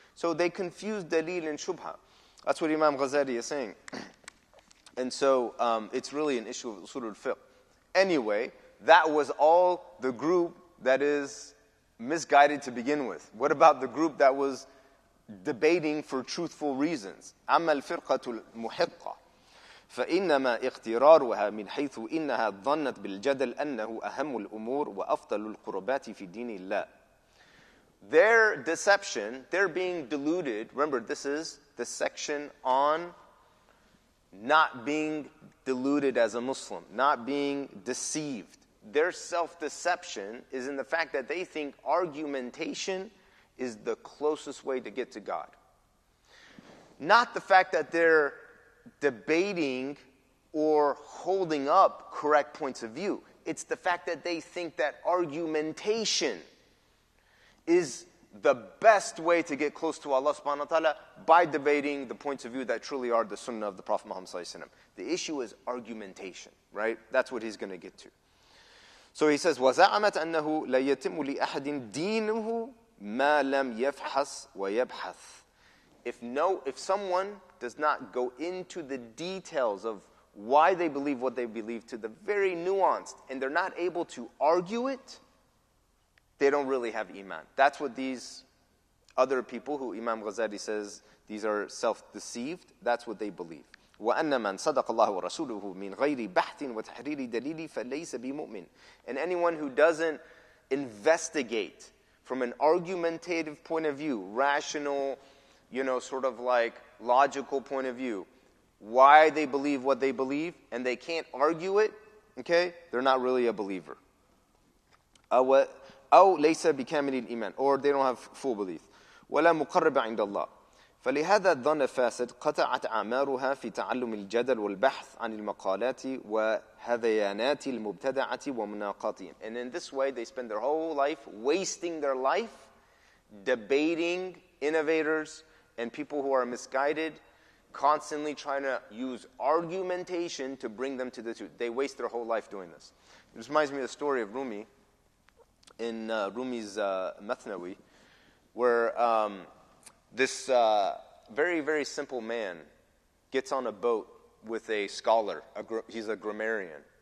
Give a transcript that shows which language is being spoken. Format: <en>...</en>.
<en>So they confuse dalil and shubha. That's what Imam Ghazali is saying. And so it's really an issue of usulul fiqh. Anyway, that was all the group that is misguided to begin with. What about the group that was debating for truthful reasons?</en> <ar>أما الفرقة المحقة فإنما اغترارها من حيث إنها ظنت بالجدل أنه أهم الأمور وأفضل القربات في دين الله.</ar> <en>Their deception, they're being deluded. Remember, this is the section on not being deluded as a Muslim, not being deceived. Their self-deception is in the fact that they think argumentation is the closest way to get to God. Not the fact that they're debating or holding up correct points of view. It's the fact that they think that argumentation is the best way to get close to Allah subhanahu wa ta'ala by debating the points of view that truly are the sunnah of the Prophet Muhammad sallallahu alaihi wasallam. The issue is argumentation, right? That's what he's going to get to. So he says,</en> <ar>وَزَعَمَتْ أَنَّهُ لَا يَتِمُ لِأَحَدٍ دِينُهُ مَا لَمْ يَفْحَصْ وَيَبْحَثْ.</ar> <en>If someone does not go into the details of why they believe what they believe to the very nuanced, and they're not able to argue it, they don't really have iman. That's what these other people who Imam Ghazali says these are self-deceived, that's what they believe.</en> <ar>وَأَنَّ مَنْ صَدَقَ اللَّهُ وَرَسُولُهُ مِنْ غَيْرِ بَحْثٍ وَتَحْرِيرِ دَلِيلِ فَلَيْسَ بِمُؤْمِنٍ.</ar> <en>And anyone who doesn't investigate from an argumentative point of view, rational, sort of like logical point of view, why they believe what they believe, and they can't argue it, okay, they're not really a believer.</en> <ar>أو ليس بكامل الإيمان,</ar> <en>or they don't have full belief.</en> <ar>ولا مقرب عند الله. فلهذا الظن فاسد قطعت أعمارها في تعلم الجدل والبحث عن المقالات وهذيانات المبتدعة ومناقاتهم.</ar> <en>And in this way they spend their whole life wasting their life debating innovators and people who are misguided, constantly trying to use argumentation to bring them to the truth. They waste their whole life doing this. This reminds me of the story of Rumi in Rumi's Mathnawi, where this very, very simple man gets on a boat with a scholar. He's a grammarian.</en>